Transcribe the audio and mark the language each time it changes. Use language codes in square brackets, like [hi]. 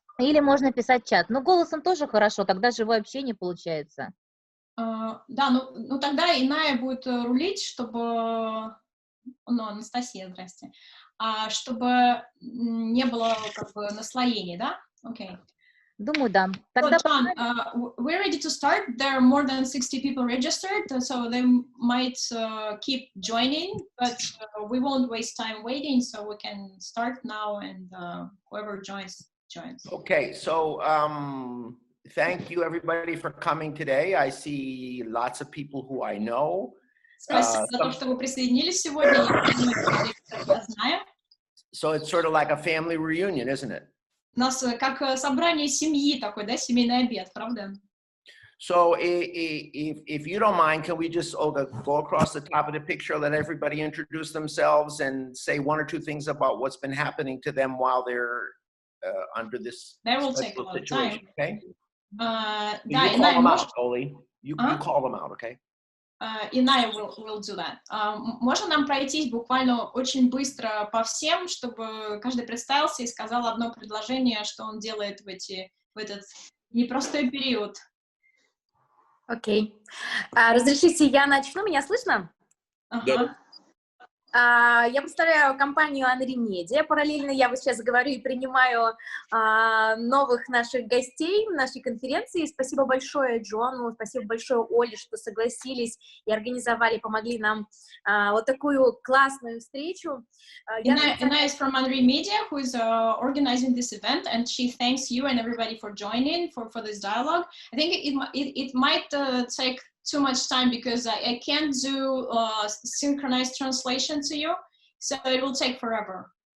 [ru] Или можно писать в чат. Но голосом тоже хорошо, тогда живое общение получается. Да, ну тогда Иная будет рулить, чтобы... Ну, Анастасия, здрасте. Чтобы не было как бы наслоений, да? Окей. Думаю, да. Тогда [en] John, we're ready to start. There are more than 60 people registered, so they might keep joining, but we won't waste time waiting, so we can start now, and whoever joins. Okay, so thank you everybody for coming today. I see lots of people who I know. [ru] Спасибо за то, что вы присоединились сегодня. Я знаю. [en] So it's sort of like a family reunion, isn't it? [ru] У нас как собрание семьи такой, да, семейный обед, правда? [en] So if you don't mind, can we just, Olga, go across the top of the picture, let everybody introduce themselves and say one or two things about what's been happening to them while they're under this situation, okay? [ru] Да, [en] you call them out, Oli. You call them out, okay? Иная will do that. [ru] Можно нам пройтись буквально очень быстро по всем, чтобы каждый представился и сказал одно предложение, что он делает в этот непростой период. Окей. Разрешите, я начну? Меня слышно? Ага. Я представляю компанию АНРИ-Медиа. Параллельно я вот сейчас говорю и принимаю новых наших гостей нашей конференции. Спасибо большое Джону, спасибо большое Оле, что согласились и организовали, помогли нам вот такую классную встречу. [en] Ina is from АНРИ-Медиа, who is organizing this event, and she thanks you and everybody for joining for this dialogue. I think it might take too much time because I can't do synchronized translation to you, so it will take forever.